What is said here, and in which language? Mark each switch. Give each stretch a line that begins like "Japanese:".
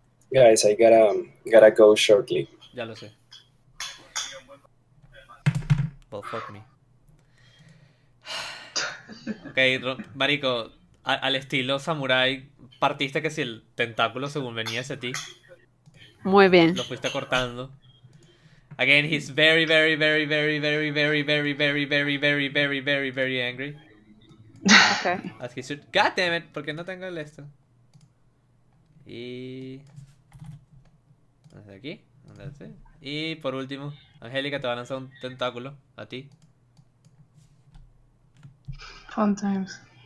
English: Guys, I gotta go shortly.
Spanish: Ya lo sé.
English: Well, fuck me.
Spanish: Ok, marico, al estilo samurái, partiste que si el tentáculo según venía hacia ti, Muy bien. lo fuiste cortando.
English: Again, he's very, very, very, very, very, very, very, very, very, very, very, very, very, very angry. Okay. As he should. God damn it,
Spanish: ¿por qué no tengo el esto? Y desde aquí, desde aquí. Y por último, Angélica te va a lanzar un tentáculo a ti.
English: Fun times.